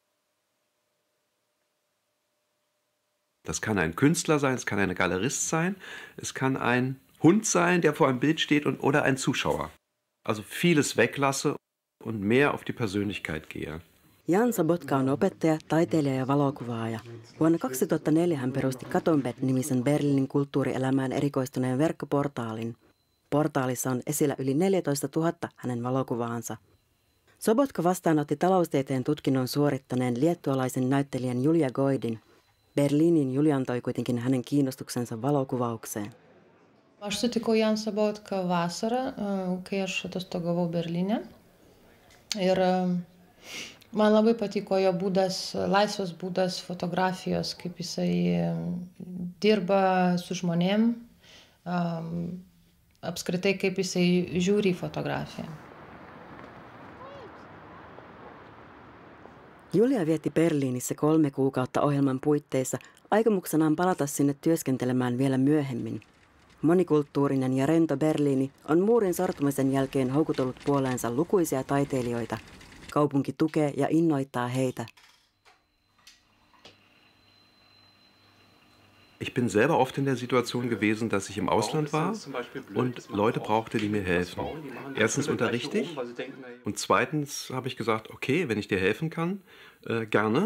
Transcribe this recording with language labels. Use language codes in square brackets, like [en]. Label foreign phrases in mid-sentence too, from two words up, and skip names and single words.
[de] Das kann ein Künstler sein, es kann ein Galerist sein, es kann ein Hund sein, der vor einem Bild steht oder ein Zuschauer. Also vieles weglasse und mehr auf die Persönlichkeit gehe. [fi] Jan Sobotka on opettaja, taiteilija ja valokuvaaja. Vuonna 2004 hän perusti Katonbed-nimisen Berliinin kulttuurielämään erikoistuneen verkkoportaalin. Portaalissa on esillä yli 14 000 hänen valokuvaansa. Sobotka vastaanotti taloustieteen tutkinnon suorittaneen liettualaisen näyttelijän Julia Goidin. Berliinin Julia antoi kuitenkin hänen kiinnostuksensa valokuvaukseen. [lt] Aš sutikau Jan Sobotką vasarą, kai aš atostogavau Berlyne. Ir man labai patiko jo būdas, laisvas būdas fotografijos, kaip jisai dirba su žmonėm, apskritai kaip jisai žiūri į fotografiją. [fi] Julia vietti Berliinissä 3 kuukautta ohjelman puitteissa aikomuksenaan palata sinne työskentelemään vielä myöhemmin. Monikulttuurinen ja rento Berliini on muurin sortumisen jälkeen houkutellut puoleensa lukuisia taiteilijoita. Kaupunki tukee ja innoittaa heitä. [de] Ich bin selber oft in der Situation gewesen, dass ich im Ausland war und Leute brauchte, die mir helfen. Erstens unterrichte ich und zweitens habe ich gesagt, okay, wenn ich dir helfen kann, gerne.